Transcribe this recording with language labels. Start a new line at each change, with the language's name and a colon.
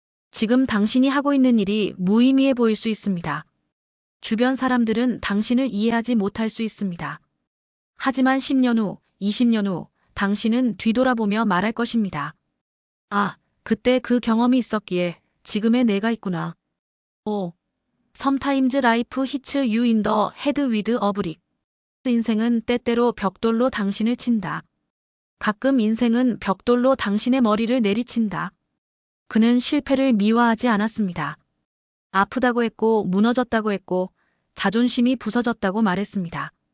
Korean: 지금 당신이 하고 있는 일이 무의미해 보일 수 있습니다. 주변 사람들은 당신을 이해하지 못할 수 있습니다. 하지만 10년 후, 20년 후 당신은 뒤돌아보며 말할 것입니다. 아, 그때 그 경험이 있었기에 지금의 내가 있구나.
English: 오, Sometimes life hits you in the head with a brick.
Korean: 인생은 때때로 벽돌로 당신을 친다. 가끔 인생은 벽돌로 당신의 머리를 내리친다. 그는 실패를 미화하지 않았습니다. 아프다고 했고 무너졌다고 했고 자존심이 부서졌다고 말했습니다.